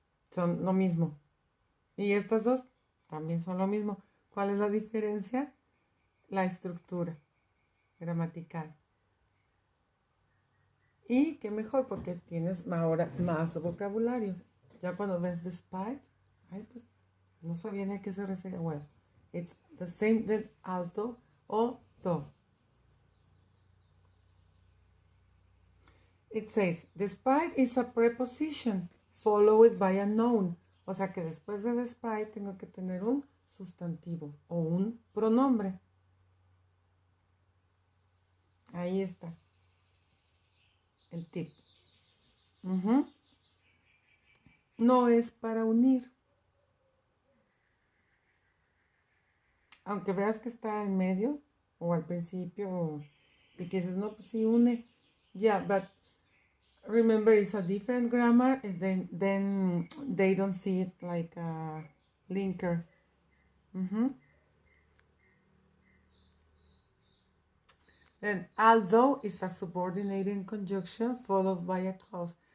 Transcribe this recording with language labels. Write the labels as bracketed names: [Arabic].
[Spanish] Son lo mismo. Y estas dos también son lo mismo. ¿Cuál es la diferencia? La estructura gramatical. Y qué mejor porque tienes ahora más vocabulario. Ya cuando ves despite, ay, pues no sabía ni a qué se refiere. [English] Well, it's the same that although or though. It says, despite is a preposition followed by a noun. [Spanish] O sea que después de despite tengo que tener un sustantivo o un pronombre. Ahí está el tip. No es para unir. Aunque veas que está en medio o al principio y que dices, no, pues sí une. [English] Yeah, but remember it's a different grammar and then they don't see it like a linker. And although is a subordinating conjunction followed by a clause.